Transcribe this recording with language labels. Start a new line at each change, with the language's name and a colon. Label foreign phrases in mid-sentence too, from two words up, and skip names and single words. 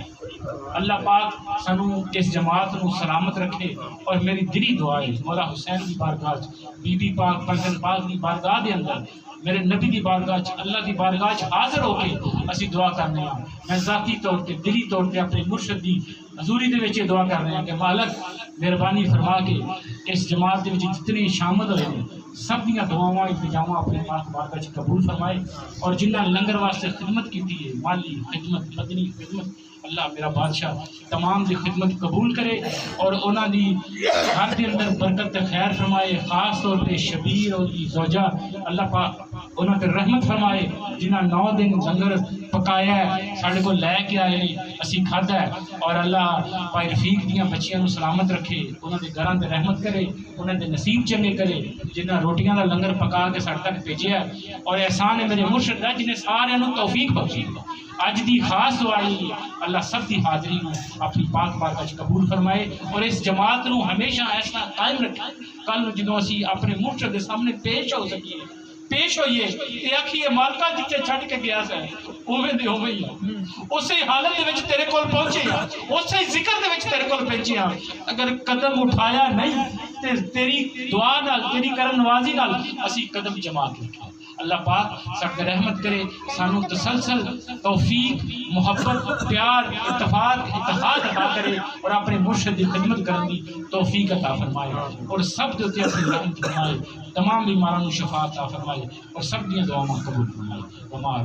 Punjabi: اللہ پاک سنو اس جماعت نو سلامت رکھے، اور میری دلی دعا ہے مولا حسین کی بارگاہ بی بی پاک پنجن پاک کی بارگاہ دے اندر میرے نبی دی بارگاہ اللہ دی بارگاہ حاضر ہو کے اسی دعا کرنے ہیں۔ میں ذاتی طور پہ دلی طور پہ اپنے مرشد دی حضوری دے وچ دعا کر رہے ہیں کہ مالک مہربانی فرما کے اس جماعت دے وچ جتنے شامل ہوئے ہیں سب دیاں دعاواں التجاواں اپنے پاک بارگاہ چ قبول فرمائے، اور جنہاں لنگر واسطے خدمت کی ہے، مالی خدمت، بدنی خدمت، اللہ میرا بادشاہ تمام دی خدمت قبول کرے اور انہاں دی گھر دے اندر برکت تے خیر فرمائے، خاص طور پہ شبیر اور دی زوجہ اللہ پاک انہاں تے رحمت فرمائے، جنہاں 9 دن لنگر پکایا ہے ساڈے کو لے کے آئے ہیں اسی کھادا ہے، اور اللہ بھائی رفیق دیاں بچیاں نو سلامت رکھے، انہاں دے گھراں تے رحمت کرے، انہاں دے نصیب چنگے کرے جنہاں روٹیاں دا لنگر پکا کے ساڈے تک بھیجیا ہے، اور احسان ہے میرے مرشد دا جنہیں سارے نو توفیق بخشی۔ اج دی خاص دعائی اللہ سب دی حاضری نو اپنی پاک بارگاہ وچ قبول فرمائے، اور اس جماعت نو ہمیشہ ایسا قائم رکھے، کل جدوں اسی اپنے مرشد دے سامنے پیش ہو سکیے، پیش ہوئیے تے آکھیے مالکا جتھے چھڈ کے گیا سے اوویں دے اوویں ہی اسی حالت دے وچ تیرے کول پہنچے ہاں، اسی ذکر دے وچ تیرے کول پہنچے ہاں، اگر قدم اٹھایا نہیں تے تیری دعا نال تیری کرم نوازی نال اسی قدم جما کے اٹھا۔
Urdu: اللہ پاک سب پر رحمت کرے، سانو تسلسل توفیق، محبت، پیار، اتفاق، اتحاد عطا کرے، اور اپنے مرشد کی خدمت کرنے کی توفیق عطا فرمائے، اور سب کے اوپر اپنی رحمت فرمائے، تمام بیماروں کو شفا عطا فرمائے، اور سب کی دعاؤں قبول فرمائے۔